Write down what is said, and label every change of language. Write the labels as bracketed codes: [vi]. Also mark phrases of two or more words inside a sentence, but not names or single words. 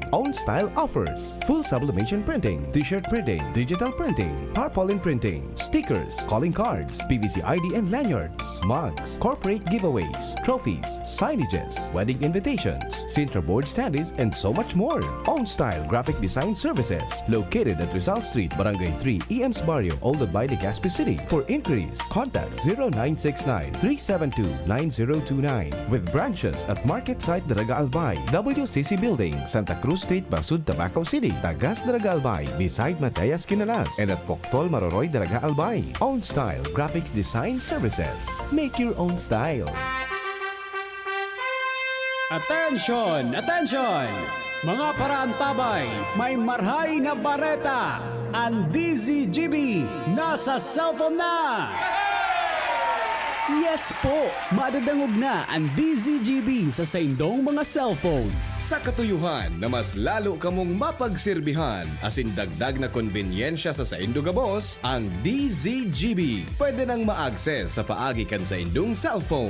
[en] OwnStyle offers full sublimation printing, t-shirt printing, digital printing, tarpaulin printing, stickers, calling cards, PVC ID and lanyards, mugs, corporate giveaways, trophies, signages, wedding invitations, Sintra board standees, and so much more. OwnStyle Graphic Design Services. Located at Rizal Street, Barangay 3, EMS Barrio, Old by Legazpi City. For inquiries, contact 0969-372-9029 with branches at Market Site Daraga Albay, WCC Building, Santa Cruz State, Basud, Tabaco City, Tagas Daraga Albay, beside Mateas Quinalas, and at Poctol, Maroroy, Daraga Albay. OwnStyle Graphics Design Services. Make your own style. Attention! Attention! [bik] Mga paraantabay, may marhay na bareta. Ang DZGB nasa cellphone na! Yes po! Madadangog na ang DZGB sa saindong mga cellphone. Sa katuyuhan na mas lalo kamong mapagsilbihan asin dagdag na konbinyensya sa saindong gabos, ang DZGB pwede nang ma-access sa paagi kan sa indong cellphone.